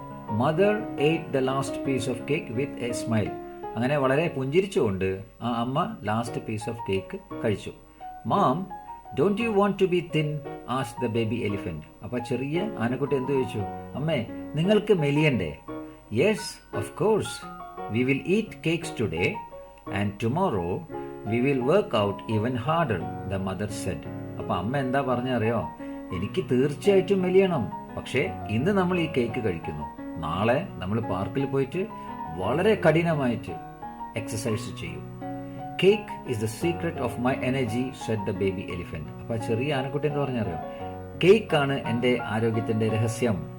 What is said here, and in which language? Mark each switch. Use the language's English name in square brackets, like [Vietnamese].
[English] Mother ate the last piece of cake with a smile. [Malayalam] അങ്ങനെ വളരെ പുഞ്ചിരിച്ചുകൊണ്ട് ആ അമ്മ ലാസ്റ്റ് പീസ് ഓഫ് കേക്ക് കഴിച്ചു. [English] Ma'am, don't you want to be thin? Asked the baby elephant. [Malayalam] അപ്പൊ ചെറിയ ആനക്കുട്ടി എന്ത് ചോദിച്ചു? അമ്മേ, നിങ്ങൾക്ക് മെലിയണ്ടേ? [English] Yes, of course. We will eat cakes today and tomorrow we will work out even harder, the mother said. [Malayalam] അപ്പൊ അമ്മ എന്താ പറഞ്ഞറിയോ? എനിക്ക് തീർച്ചയായിട്ടും മെലിയണം, പക്ഷേ ഇന്ന് നമ്മൾ ഈ കേക്ക് കഴിക്കുന്നു. നാളെ നമ്മൾ പാർക്കിൽ പോയിട്ട് വളരെ കഠിനമായിട്ട് എക്സസൈസ് ചെയ്യും. [English] Cake is the secret of my energy, said the baby elephant. [Malayalam] അപ്പൊ ചെറിയ ആനക്കുട്ടി എന്ന് പറഞ്ഞറിയോ? കേക്ക് ആണ് എന്റെ ആരോഗ്യത്തിന്റെ രഹസ്യം.